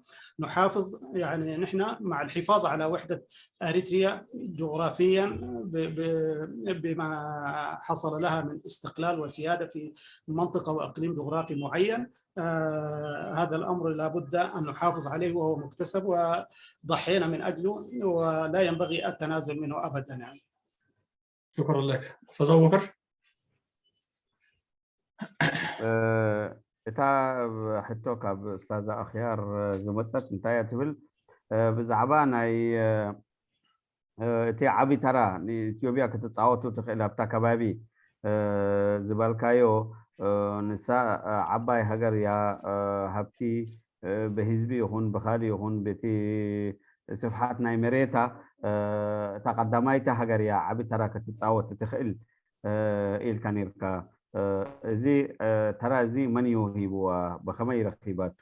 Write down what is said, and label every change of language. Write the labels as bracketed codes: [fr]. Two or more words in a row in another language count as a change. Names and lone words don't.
[ar] نحافظ يعني نحن مع الحفاظ على وحدة أريتريا جغرافيا بما حصل لها من استقلال وسيادة في منطقة وإقليم جغرافي معين. هذا الأمر لابد أن نحافظ عليه، وهو مكتسب وضحينا من أجله ولا ينبغي التنازل منه أبدا يعني. شكرا لك. أستاذ أبو بكر. [ti] እታ ሕቶ ካብ ኡስታዝ ኣኽያር ዝመፀት እንታይ እያ ትብል ብዛዕባ ናይ እቲ ዓብዪ ተራ ንኢትዮጵያ ክትፃወቱ ትኽእል ኣብታ ከባቢ ዝበልካዮ ንሳ ዓባይ ሃገር እያ ሃብቲ ብህዝቢ ይኹን ብኻሊእ ይኹን በቲ ስፍሓት ናይ መሬታ እታ ቀዳማይቲ ሃገር እያ ዓብዪ ተራ ክትፃወት ትኽእል ኢልካ ነርካ። እዚ ተራ እዚ መን እዩ ሂብዋ ብኸመይ ረኺባቱ?